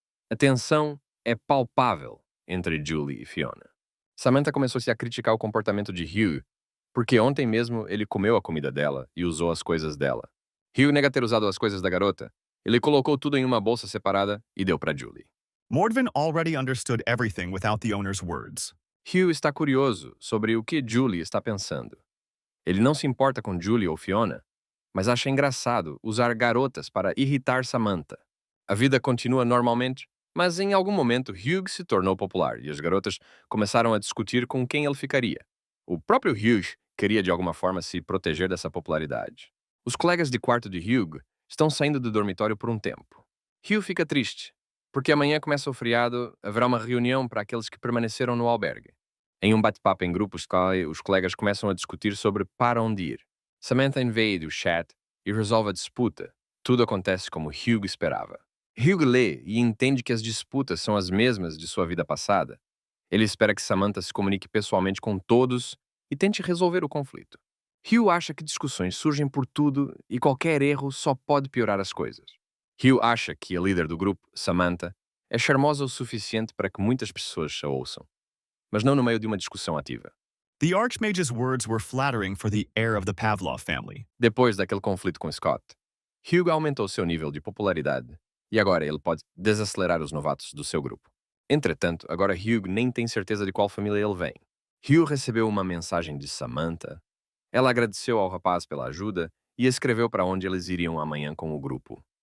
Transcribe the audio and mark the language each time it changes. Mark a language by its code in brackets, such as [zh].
[pt] A tensão é palpável entre Julie e Fiona. Samantha começou-se a criticar o comportamento de Hugh, porque ontem mesmo ele comeu a comida dela e usou as coisas dela. Hugh nega ter usado as coisas da garota. Ele colocou tudo em uma bolsa separada e deu para Julie. [en] Mordvin already understood everything without the owner's words. [pt] Hugh está curioso sobre o que Julie está pensando. Ele não se importa com Julie ou Fiona, mas acha engraçado usar garotas para irritar Samantha. A vida continua normalmente, mas em algum momento Hugh se tornou popular e as garotas começaram a discutir com quem ele ficaria. O próprio Hugh queria de alguma forma se proteger dessa popularidade. Os colegas de quarto de Hugh estão saindo do dormitório por um tempo. Hugh fica triste, porque amanhã começa o feriado, haverá uma reunião para aqueles que permaneceram no albergue. Em um bate-papo em grupo, os colegas começam a discutir sobre para onde ir. Samantha invade o chat e resolve a disputa. Tudo acontece como Hugh esperava. Hugh lê e entende que as disputas são as mesmas de sua vida passada. Ele espera que Samantha se comunique pessoalmente com todos e tente resolver o conflito. Hugh acha que discussões surgem por tudo e qualquer erro só pode piorar as coisas. Hugh acha que a líder do grupo, Samantha, é charmosa o suficiente para que muitas pessoas a ouçam, mas não no meio de uma discussão ativa. [en] The Archmage's words were flattering for the heir of the Pavlov family. [pt] Depois daquele conflito com Scott, Hugh aumentou seu nível de popularidade e agora ele pode desacelerar os novatos do seu grupo. Entretanto, agora Hugh nem tem certeza de qual família ele vem. Hugh recebeu uma mensagem de Samantha. Ela agradeceu ao rapaz pela ajuda e escreveu para onde eles iriam amanhã com o grupo.